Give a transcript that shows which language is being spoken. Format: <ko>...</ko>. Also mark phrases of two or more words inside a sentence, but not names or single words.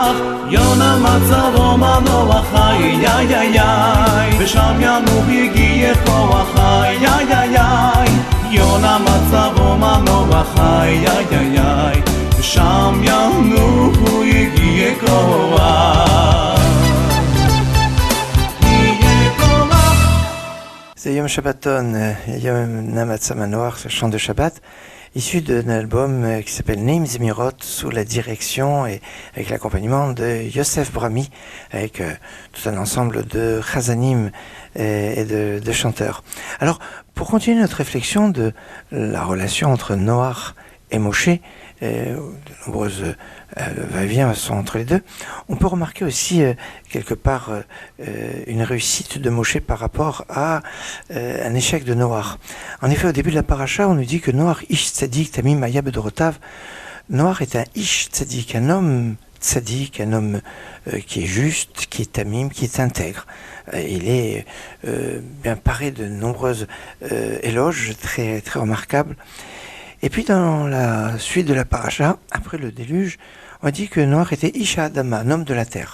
<he>יונה מצבו מנוח חיי איי איי איי ושם ינוח יגיע כוח חיי איי איי איי יונה מצבו מנוח חיי איי איי איי ושם ינוח יגיע כוח</he> <fr>C'est Yom Shabbaton, Yom Namatza Manoach, ce chant de Shabbat, issu d'un album qui s'appelle Neim Zemirot, sous la direction et avec l'accompagnement de Yosef Brami, avec tout un ensemble de chazanim et de chanteurs. Alors, pour continuer notre réflexion de la relation entre Noach et Moshe, de nombreuses va-et-vient sont entre les deux, on peut remarquer aussi quelque part une réussite de Moshe par rapport à un échec de Noach. En effet, au début de la paracha, on nous dit que</fr> <he>נח איש צדיק תמים היה בדורותיו.</he> <fr>Noach est un</fr> <he>איש צדיק,</he> <fr>un homme tzadik, un homme qui est juste, qui est tamim, qui est intègre. Il est bien paré de nombreuses éloges très, très remarquables. Et puis dans la suite de la paracha, après le déluge, on dit que Noach était</fr> <he>איש אדמה,</he> <fr>un homme de la terre.</fr>